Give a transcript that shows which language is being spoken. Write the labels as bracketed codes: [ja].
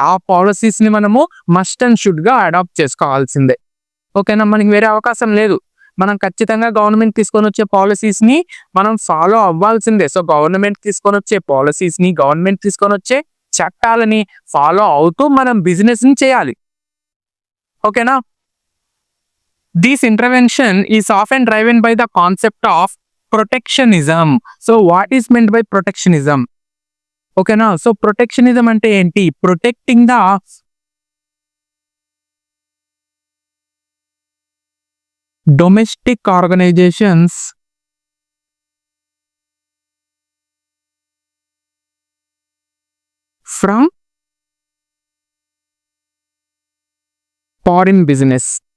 [te] ఆ పాలసీస్ ని మనము మస్ట్ అండ్ షుడ్ గా అడాప్ట్ చేసుకోవాల్సిందే. ఓకేనా. మనకి వేరే అవకాశం లేదు. మనం ఖచ్చితంగా గవర్నమెంట్ తీసుకొని వచ్చే పాలసీస్ ని మనం ఫాలో అవ్వాల్సిందే. సో గవర్నమెంట్ తీసుకొని వచ్చే పాలసీస్ ని, గవర్నమెంట్ తీసుకొని వచ్చే చట్టాలని ఫాలో అవుతూ మనం బిజినెస్ ని చేయాలి. ఓకేనా. [en] This intervention is often driven by the concept of protectionism. So what is meant by protectionism? [te] ఓకేనా. సో ప్రొటెక్షనిజం అంటే ఏంటి? [en] Protecting the domestic organisations from foreign business.